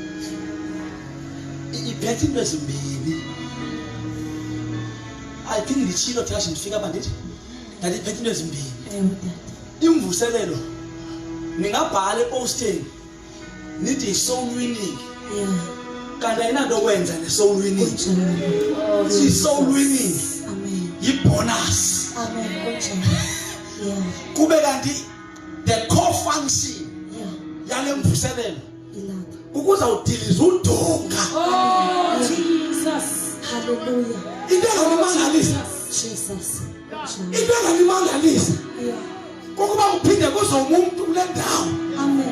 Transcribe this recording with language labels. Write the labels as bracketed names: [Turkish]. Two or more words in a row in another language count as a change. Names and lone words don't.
[Xhosa] iphethe into ezimbini ayiphinda nditshilo thashi ndifika apha ndithi ndaliphethe into ezimbini imvuselelo ningabhala eposteni nithi [English] soul winning [Xhosa] kanti ayinanto kwenza ne- [English] soul winning [Xhosa] i- [English] soul winning [Xhosa] yi-bonus kube kanti [English] the core function [Xhosa] yale mvuselelo ukuze udilize udonga Jesus. Hallelujah. into enganimangalisa Jesus. into enganimangalisa kokuba uphinde kuze umuntu kule ndawo Amen.